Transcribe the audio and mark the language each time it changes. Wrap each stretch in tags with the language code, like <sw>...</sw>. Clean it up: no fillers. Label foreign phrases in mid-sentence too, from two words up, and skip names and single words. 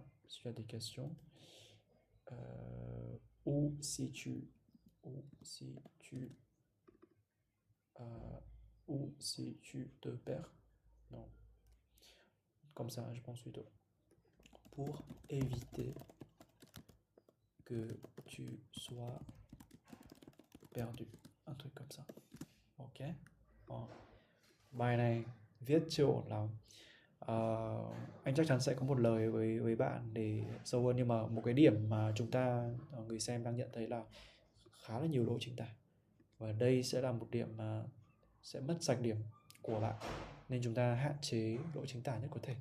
<fr>Si tu as des questions ou si tu te perds. Non. Comme ça, je pense plutôt. Pour éviter que tu sois perdu. Un truc comme ça.</fr> <vi>Ok. Bài này viết chưa ổn lắm. Anh chắc chắn sẽ có một lời với bạn để sâu hơn, nhưng mà một cái điểm mà chúng ta người xem đang nhận thấy là khá là nhiều lỗi chính tả, và đây sẽ là một điểm mà sẽ mất sạch điểm của bạn, nên chúng ta hạn chế lỗi chính tả nhất có thể.</vi>